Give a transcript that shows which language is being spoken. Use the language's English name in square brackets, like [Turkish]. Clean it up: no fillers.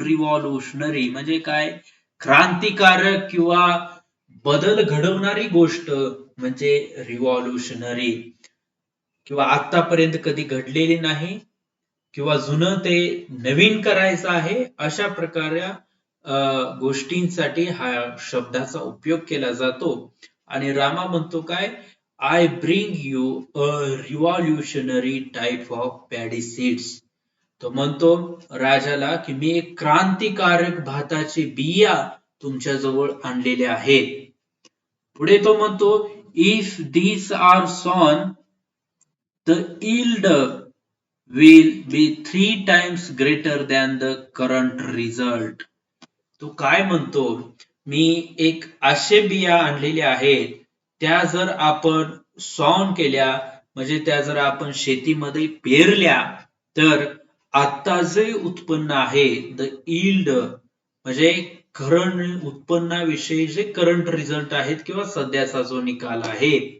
[Marathi] Revolutionary म्हणजे काय, क्रांतिकारक किंवा बदल घडवणारी गोष्ट म्हणजे रिव्हॉल्युशनरी, किंवा आतापर्यंत कधी घडलेली नाही किंवा जुनं ते नवीन करायचं आहे, अशा प्रकारे गोष्टींसाठी हा शब्दाचा उपयोग केला जातो. आणि रामा म्हणतो काय, [English] I bring you a revolutionary type of paddy seeds. [Marathi] तो म्हणतो राजाला की मी एक क्रांतिकारक भाताची बिया तुमच्या जवळ आणलेल्या आहेत. पुढे तो म्हणतो, [English] If these are sown, the yield will be 3 times greater than the current result. [Marathi] तो काय म्हणतो, मी एक असे बिया आणलेल्या आहेत, त्या जर आपण सॉन केल्या म्हणजे त्या जर आपण शेतीमध्ये पेरल्या तर आता जे उत्पन्न आहे, द यील्ड म्हणजे करंट उत्पन्नाविषयी जे करंट रिझल्ट आहेत किंवा सध्याचा जो निकाल आहे,